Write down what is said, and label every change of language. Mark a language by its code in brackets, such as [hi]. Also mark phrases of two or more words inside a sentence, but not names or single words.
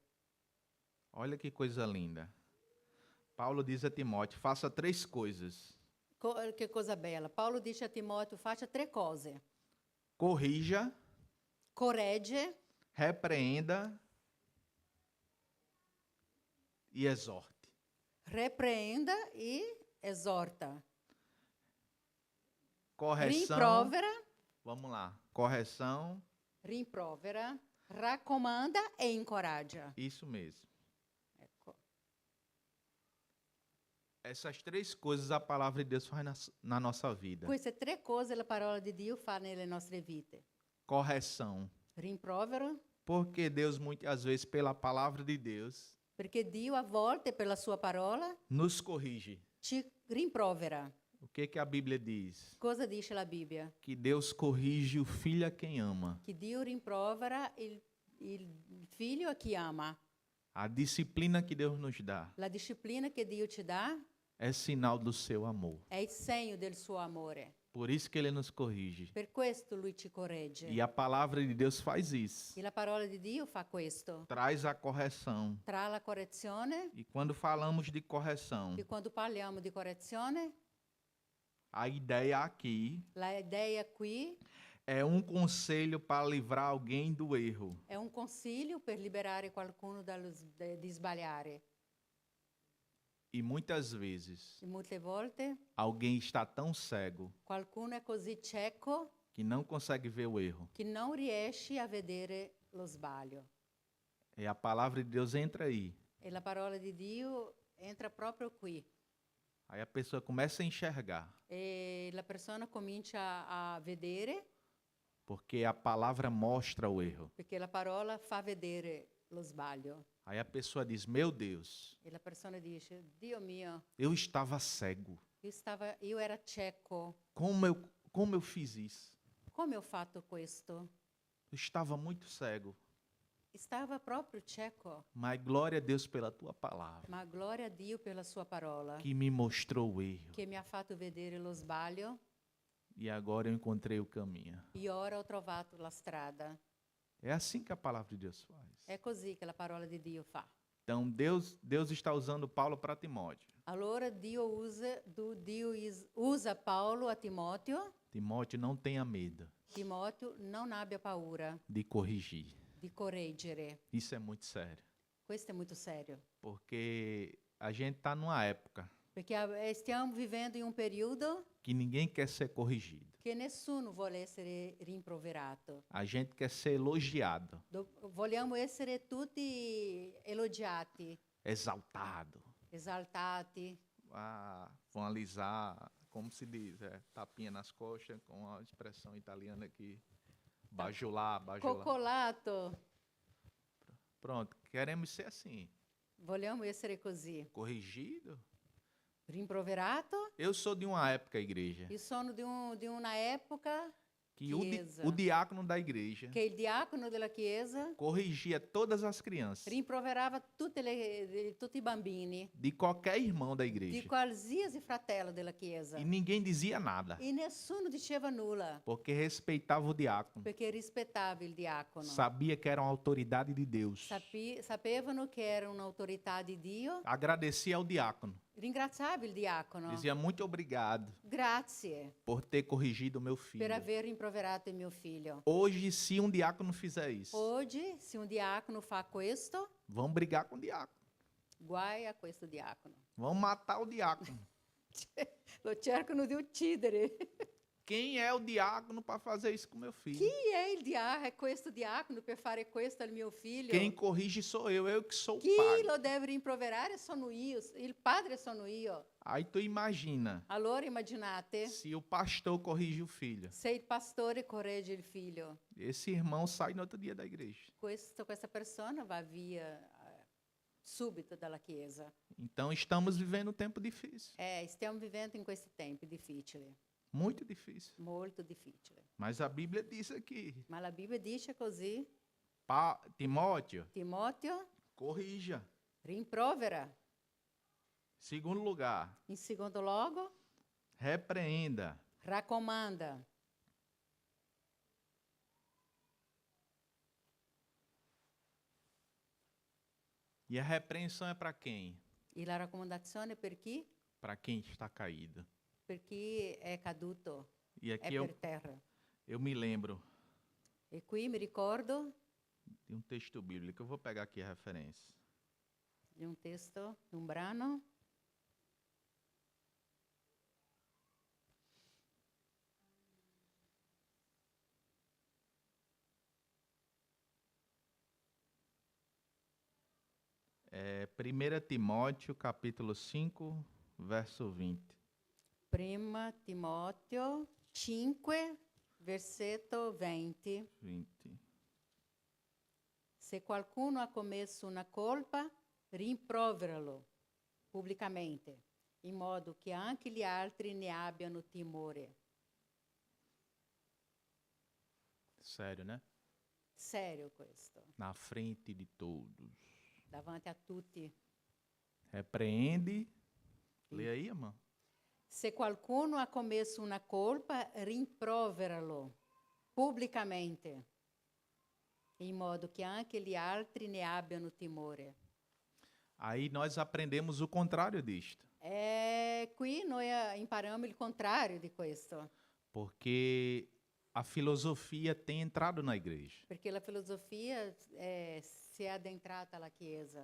[pt] Olha que coisa linda. Paulo diz a Timóteo: faça 3 coisas. [it] Che cosa bella. Paolo dice a Timoteo, faccia 3 cose. [pt] Corrija, [it] Corregge, [pt] repreenda e exorte. [it] repreenda e esorta. [pt] Correção. [it] Rimprovera, [pt] Vamos lá. Correção. [it] rimprovera, raccomanda e incoraggia. [pt] Isso mesmo. [it] Ecco. [pt] Essas 3 coisas a palavra de Deus faz na nossa vida. [it] Queste 3 cose la parola di Dio fa nelle nostre vite. [pt] Correção. [it] Rimprovero, [pt] Porque Deus, muitas vezes, pela palavra de Deus, [it] perché Dio a volte per la sua parola [pt] nos corrige. [it] ci rimprovera. [pt] O que a Bíblia diz? [it] Cosa dice la Bibbia? [pt] Que Deus corrige o filho a quem ama. [it] Che Dio rimprovera il figlio a chi ama. [pt] A disciplina que Deus nos dá [it] La disciplina che Dio ci dà [pt] é sinal do seu amor. [it] è il segno del suo amore. [pt] Por isso que ele nos corrige. [it] Per questo lui ci corregge. [pt] E a palavra de Deus faz isso. [it] E la parola di Dio fa questo. [pt] Traz a correção. [it] Tra la correzione, [pt] E quando falamos de correção, [it] e quando parliamo di correzione, [pt] a ideia aqui [it] la idea qui [pt] é conselho para livrar alguém do erro. [it] è un consiglio per liberare qualcuno di sbagliare. [pt] E muitas vezes, [it] E molte volte [pt] alguém está tão cego [it] qualcuno è così cieco [pt] que não consegue ver o erro. [it] che non riesce a vedere lo sbaglio. [pt] E a palavra de Deus entra aí. [it] E la parola di Dio entra proprio qui. [pt] Aí a pessoa começa a enxergar. [it] E la persona comincia a vedere, [pt] Porque a palavra mostra o erro. [it] perché la parola fa vedere lo sbaglio. [pt] Aí a pessoa diz: meu Deus, [it] E la persona dice, Dio mio, [pt] eu estava cego. [it] io era cieco. [pt] Como eu fiz isso? [it] Come ho fatto questo? [pt] Eu estava muito cego. [it] Stava proprio cieco. [pt] Mas glória a Deus pela tua palavra, [it] Ma gloria a Dio per la sua parola, [pt] que me mostrou o erro. [it] che mi ha fatto vedere lo sbaglio, [pt] E agora eu encontrei o caminho. [it] e ora ho trovato la strada. [pt] É assim que a palavra de Deus faz. [it] È così che la parola di Dio fa. [pt] Então Deus está usando Paulo para Timóteo. [it] Allora usa Paolo a Timoteo. [pt] Timóteo, não tenha medo [it] Timoteo, non abbia paura [pt] de corrigir. [it] di correggere. [pt] Isso é muito sério. [it] Questo è molto serio, [pt] Porque a gente está numa época [it] perché stiamo vivendo in un periodo [pt] que ninguém quer ser corrigido. [it] che nessuno vuole essere rimproverato. [pt] A gente quer ser elogiado, [it] Vogliamo essere tutti elogiati, [pt] exaltado. [it] esaltati. [pt] Vão alisar, como se diz, tapinha nas costas, com a expressão italiana aqui, bajular. [it] Coccolato. [pt] Pronto, queremos ser assim, [it] Vogliamo essere così. [pt] corrigido. [it] Rimproverato? [pt] Eu sou de uma época, igreja, [it] Io sono di una epoca [pt] que [it] Chiesa. [pt] o diácono da igreja [it] che il diacono della chiesa [pt] corrigia todas as crianças, [it] rimproverava tutti i bambini [pt] de qualquer irmão da [it] di [pt] igreja. [it] qualsiasi fratello della chiesa. [pt] E ninguém dizia nada, [it] E nessuno diceva nulla, [pt] porque respeitava o diácono. [it] perché rispettava il diacono. [pt] Sabia que era uma autoridade de Deus. [it] Sapevano che era un'autorità di Dio. [pt] Agradecia ao diácono. [it] Ringraziava il diacono. [pt] Dizia muito obrigado [it] Grazie [pt] por ter corrigido meu filho. [it] per aver rimproverato il mio figlio. [pt] Hoje, se um diácono fizer isso, [it] Oggi, se un diacono fa questo, [pt] vão brigar com o diácono. [it] guai a questo diacono. [pt] Vão matar o diácono. [it] Lo cercano di uccidere. [pt] Quem é o diácono para fazer isso com meu filho? [it] Chi è il questo diacono per fare questo al mio figlio? [pt] Quem corrige sou eu que sou o [it] Chi [pt] pai. [it] lo deve rimproverare sono io, il padre sono io. [pt] Aí tu imagina, [it] Allora immaginate [pt] se o pastor corrige o filho, [it] se il pastore corregge il figlio. [pt] esse irmão sai no outro dia da igreja. [it] Questa persona va via subito dalla chiesa. [pt] Então estamos vivendo um tempo difícil, [it] Stiamo vivendo in questi tempi difficili, [pt] muito difícil. [it] molto difficili. [pt] Mas a Bíblia diz aqui, [it] Ma la Bibbia dice così, [pt] Timóteo, [it] Timoteo, [pt] corrija. [it] rimprovera. [pt] Segundo lugar, [it] In secondo luogo, [pt] repreenda. [it] raccomanda. [pt] E a repreensão é para quem? [it] E la raccomandazione per chi? [pt] Para quem está caído. [it] Per chi è caduto, [pt] E [it] è [pt] aqui [it] per terra. [pt] eu me lembro [it] E qui mi ricordo [pt] de um texto bíblico. Eu vou pegar aqui a referência. [it] di un testo, di un brano. [pt] É 1 Timóteo, capítulo 5, verso 20. [it] Prima Timoteo 5, versetto 20. 20. Se qualcuno ha commesso una colpa, rimproveralo pubblicamente, in modo che anche gli altri ne abbiano timore. [pt] Sério, né? [it] Serio questo, [pt] Na frente de todos. [it] davanti a tutti. [pt] Repreende. Lê aí, irmão. [it] Se qualcuno ha commesso una colpa, rimproveralo pubblicamente, in modo che anche gli altri ne abbiano timore. [pt] Aí nós aprendemos o contrário disto. [it] Qui noi impariamo il contrario di questo, [pt] Porque a filosofia tem entrado na igreja. [it] perché la filosofia si è addentrata alla Chiesa.